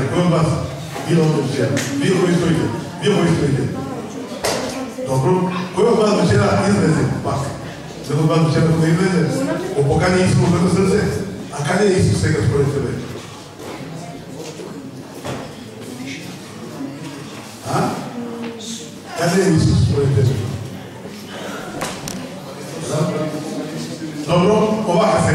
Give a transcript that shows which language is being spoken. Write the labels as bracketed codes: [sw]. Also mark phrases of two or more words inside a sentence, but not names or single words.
[bg] Кой от вас бил овде вчера? [mk] Вие го стоите. Вие го стоите. Добро. [bg] Кой от вас вчера излезе пак? Кой от вас вчера кога излезе? [mk] Опокани Исус во своето срце? [bg] А къде е Исус сега според тебе? А? Къде е Исус според тебе? [mk] Добро, овака сега.